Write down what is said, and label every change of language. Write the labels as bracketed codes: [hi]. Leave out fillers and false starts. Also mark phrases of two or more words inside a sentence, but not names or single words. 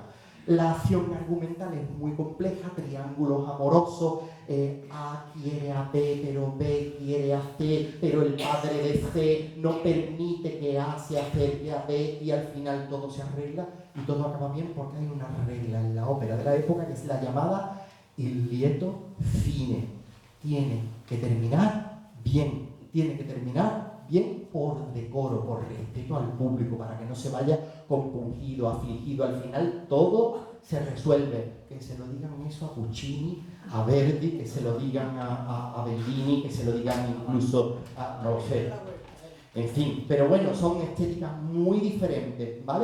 [es] La acción argumental es muy compleja, triángulos amorosos, A quiere a B, pero B quiere a C, pero el padre de C no permite que A se acerque a B, y al final todo se arregla y todo acaba bien porque hay una regla en la ópera de la época que es la llamada [it] il lieto fine. [es] Tiene que terminar bien, por decoro, por respeto al público, para que no se vaya compungido, afligido. Al final todo se resuelve. Que se lo digan eso a Puccini, a Verdi, que se lo digan a Bellini, que se lo digan incluso a, no lo sé, En fin, pero bueno, son estéticas muy diferentes, ¿vale?